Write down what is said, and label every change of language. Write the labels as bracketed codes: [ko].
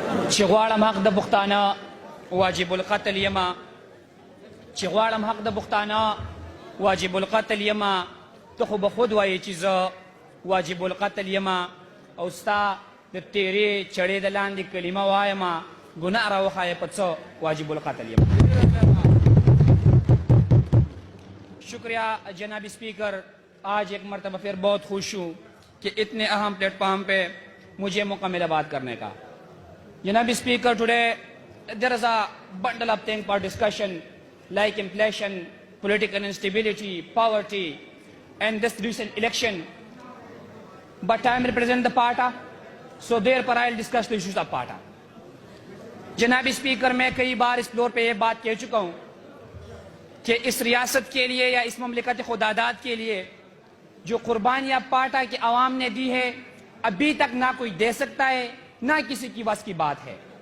[ps] چې غواړم حق د پښتانه واجب القتل یما چې غواړم حق د پښتانه واجب القتل یما ته خو به خود وایې چې زه واجب القتل یما او ستا د تیرې چړې د لاندې کلمه وایم ګناه راوښایې په څه واجب القتل یما. [ur] شکریہ جناب اسپیکر. آج ایک مرتبہ پھر بہت خوش ہوں کہ اتنے اہم پلیٹ فارم پہ مجھے مکمل بات کرنے کا. [en] جناب speaker, today there is a bundle of things for discussion like inflation, political instability, poverty and this recent election. But I am representing the party, so therefore I will discuss the issues of party. [ur] جناب speaker, میں کئی بار اس floor پہ یہ بات کہہ چکا ہوں کہ اس ریاست کے لیے یا اس مملکت خداداد کے لیے جو قربانیاں پارٹا کے عوام نے دی ہے ابھی تک نہ کوئی دے سکتا ہے نہ کسی کی بس کی بات ہے.